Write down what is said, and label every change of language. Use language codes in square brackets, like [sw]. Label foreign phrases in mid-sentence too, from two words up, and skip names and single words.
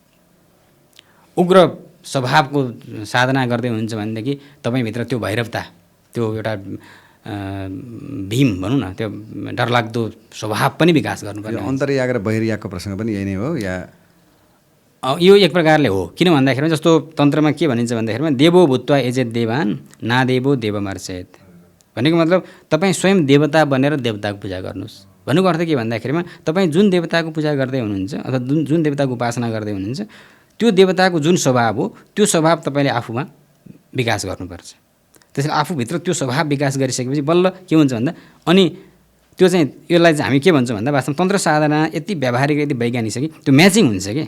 [ne] उग्र स्वभावको साधना गर्दै हुनुहुन्छ भनेदेखि तपाईँभित्र त्यो भैरवता, त्यो एउटा भीम भनौँ न, त्यो डरलाग्दो स्वभाव पनि विकास गर्नुपर्ने। अन्तर्याग र बहिर्यागको प्रसङ्ग पनि यही नै हो या यो एक प्रकारले हो। किन भन्दाखेरि जस्तो तन्त्रमा के भनिन्छ भन्दाखेरिमा [sa] देवो भूत्वा यजेत देवान नादेवो देवमर्चेत [ne] भनेको मतलब तपाईँ स्वयं देवता बनेर देवताको पूजा गर्नुहोस् भन्नुको अर्थ के भन्दाखेरिमा तपाईँ जुन देवताको पूजा गर्दै हुनुहुन्छ अथवा जुन देवताको उपासना गर्दै हुनुहुन्छ त्यो देवताको जुन स्वभाव हो त्यो स्वभाव तपाईँले आफूमा विकास गर्नुपर्छ। त्यसैले आफूभित्र त्यो स्वभाव विकास गरिसकेपछि बल्ल के हुन्छ भन्दा अनि त्यो चाहिँ यसलाई चाहिँ हामी के भन्छौँ भन्दा वास्तवमा तन्त्र साधना यति व्यावहारिक यति वैज्ञानिक छ कि त्यो म्याचिङ हुन्छ कि।